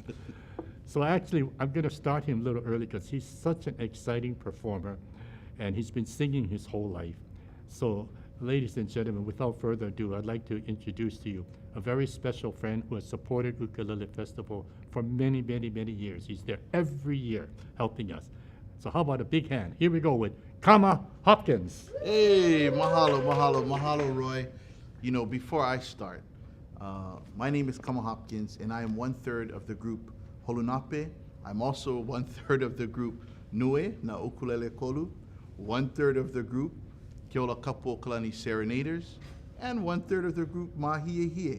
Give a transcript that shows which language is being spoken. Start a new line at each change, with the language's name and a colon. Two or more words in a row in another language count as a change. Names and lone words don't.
English: So actually, I'm going to start him a little early because he's such an exciting performer, and he's been singing his whole life. So, ladies and gentlemen, without further ado, I'd like to introduce to you a very special friend who has supported Ukulele Festival for many, many, many years. He's there every year helping us. So how about a big hand? Here we go with Kama Hopkins. Hey,
Hawaiian: mahalo, mahalo, mahalo,
English: Roy. You know, before I start, my name is Kama Hopkins, and I am 1/3 of the group Holunape. I'm also 1/3 of the group Nue na Ukulele Kolu, 1/3 of the group Keola Kapo Kalani Serenaders, and 1/3 of the group Mahie.